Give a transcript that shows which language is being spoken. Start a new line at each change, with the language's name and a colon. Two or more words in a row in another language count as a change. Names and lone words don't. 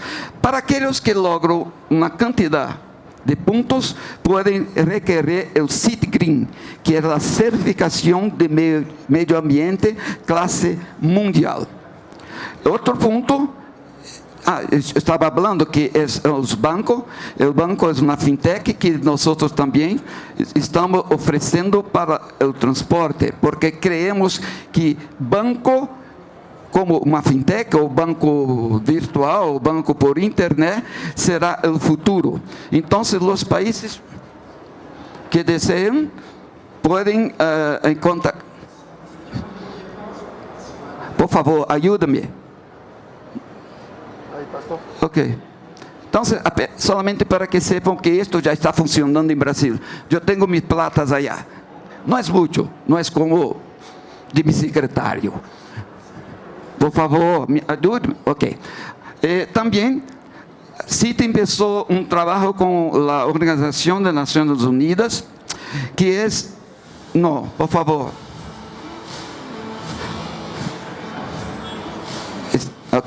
Spanish: Para aquellos que logran una cantidad de puntos, pueden requerir el CIT Green, que es la certificación de medio ambiente clase mundial. Otro punto, estaba hablando que es los bancos. El banco es una fintech que nosotros también estamos ofreciendo para el transporte, porque creemos que banco como
Portuguese: uma fintech, ou banco virtual, ou banco por internet, será o futuro. Então, os países que desejam podem encontrar. Por favor, ajuda-me. Ok. Então,
Spanish: solamente para que sepam
Portuguese: que isto já está funcionando em Brasil. Eu tenho
Spanish: mis platas allá.
Portuguese: Não é muito, não é como de mi secretário. Por favor, me ajude. Ok.
Spanish: También, CIT empezó un trabajo con la Organización de Naciones Unidas, que es... No, por favor. Ok.